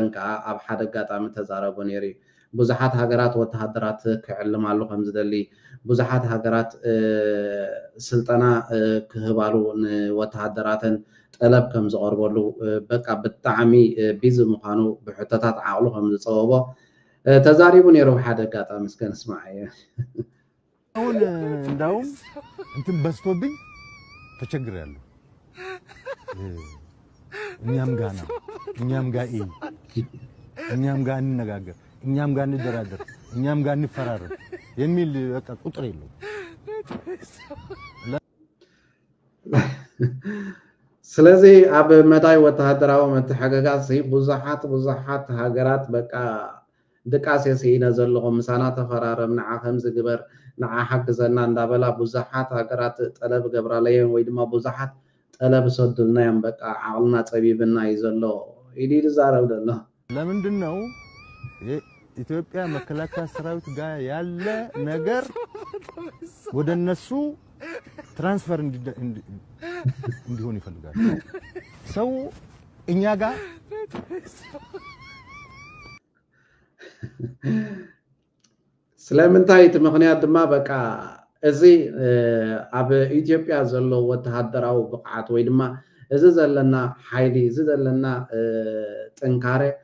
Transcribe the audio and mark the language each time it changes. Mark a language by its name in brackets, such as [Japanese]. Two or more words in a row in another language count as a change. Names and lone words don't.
[Tigrinya] ከዓ ኣብ ሓደ ኣጋጣሚ ተዛረቡ ነይሩ እዩ ብዙሓት ሃገራት ወተሃደራት ክዕልማሉ ከም ዝደሊ ብዙሓት ሃገራት ስልጠና ክህባሉ ንወተሃደራትን ጠለብ ከም ዝቐርበሉ በቃ ብጣዕሚ ቢዚ ምዃኑ ብሕቶታት ዓቕሉ ከም ዝፀበቦ ተዛሪቡ ነይሩ ሓደ ኣጋጣሚ እስከ ንስማዕ እየ [Amharic] አሁን እንዳውም እንትን በስቶብኝ ተቸግሬያለሁ እኛም ጋር ነው እኛም ጋር እኛም ጋር እንነጋገር እኛም ጋር እንደራደር እኛም ጋር እንፈራረም የሚል በቃ ቁጥር የለው [Tigrinya] ስለዚህ ኣብ መዳይ ወተሃደራዊ መተሓገጋሲ ብዙሓት ሃገራት በቃ ድቃሴ ሲኢና ዘለኹም ምሳና ተፈራረም ንዓ ከምዚ ግበር ንዓ ሓግዘና እንዳበላ ብዙሓት ሃገራት ጠለብ ገብራለየን ወይ ድማ ብዙሓት ጠለብ ሰዱልናዮም በቃ ዓቕልና ፀቢብና እዩ ዘሎ ኢሉ ይዛረብ ዘሎ [Amharic] ለምንድን ነው የኢትዮጵያ መከላከያ ሰራዊት ጋር ያለ ነገር ወደ እነሱ ትራንስፈር እንዲሆን ይፈልጋል ሰው እኛ ጋር [Tigrinya] ስለምንታይ እቲ ምክንያት ድማ በቃ እዚ ኣብ ኢትዮጵያ ዘሎ ወተሃደራዊ ብቕዓት ወይ ድማ እዚ ዘለና ሓይሊ እዚ ዘለና ጥንካሬ